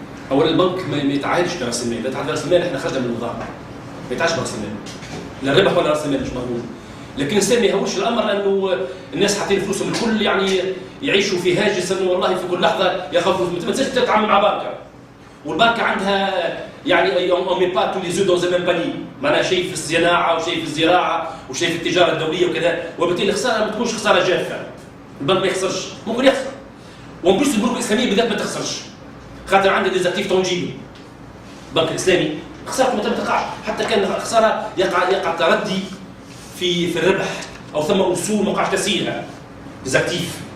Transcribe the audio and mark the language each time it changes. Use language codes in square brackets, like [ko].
[ar] أولا البنك ما يتعايش برأس المال، لا يتعايش برأس المال، إحنا خرجنا من النظام. ما يتعايش برأس المال. لا الربح ولا رأس المال مش مضمون. لكن الإنسان ما يهوش الأمر أنه الناس حاطين فلوسهم الكل يعني يعيشوا في هاجس أنه والله في كل لحظة ياخذوا فلوس. ما تنساش تتعامل مع بنكة. والبنكة عندها يعني [fr] on met pas tous les œufs dans un même panier. [ar] معناها شيء في الصناعة وشيء في الزراعة وشيء في التجارة الدولية وكذا، وبالتالي الخسارة ما تكونش خسارة جافة. البنك ما يخسرش، ممكن يخسر. وبلس البنوك الإسلامية بالذات ما تخسرش. خاطر عندها ديزاكتيف تونجيبل. البنك الإسلامي خسارته ما تقعش، حتى كان خسارة يقع تردي في الربح أو ثم أصول ما وقعش تسييرها. ديزاكتيف.